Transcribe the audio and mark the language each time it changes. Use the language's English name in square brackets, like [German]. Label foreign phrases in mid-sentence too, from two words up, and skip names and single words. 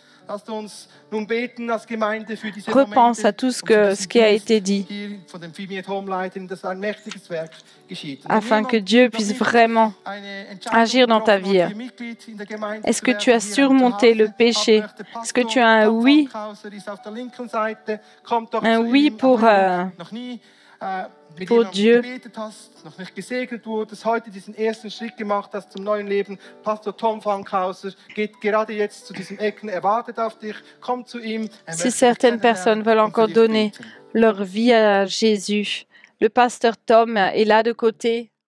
[French] Repense à tout ce qui a été dit, afin que Dieu puisse vraiment agir dans ta vie. Est-ce que tu as surmonté le péché? Est-ce que tu as un oui pour Dieu? [German] Noch nicht gesegnet wurdest, heute diesen ersten Schritt gemacht hast zum neuen Leben. Pastor Tom Fankhauser geht gerade jetzt zu diesem Ecken, er wartet auf dich, komm zu ihm. [French] Si certaines personnes veulent encore donner leur vie à Jésus, le pasteur Tom est là de côté.